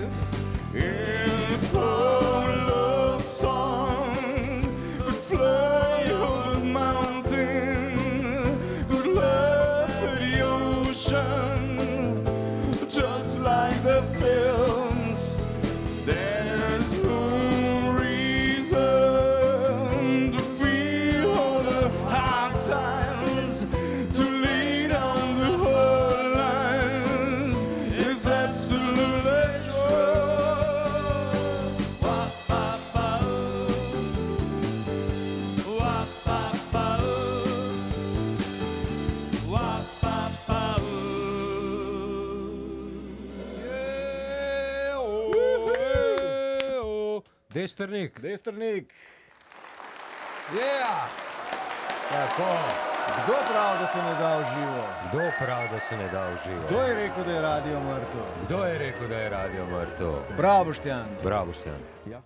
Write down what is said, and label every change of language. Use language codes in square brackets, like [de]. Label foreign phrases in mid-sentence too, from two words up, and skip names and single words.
[en] If a love song could fly over a mountain, could laugh at the ocean, just like the films, there's no reason to feel all the hard times, to lead on the whole lines is absolutely true. Wah, wah, wah, wah, wah, wah, wah, wah, wah. [sl] Destrnik. Destrnik, Yeah! tako. Kdo pravi, da se ne da v živo? Kdo pravi, da se ne da v živo? Kdo je rekel, da je radio mrtev? Kdo je rekel, da je radio mrtev? Bravo, Boštjan. Bravo, Štjan.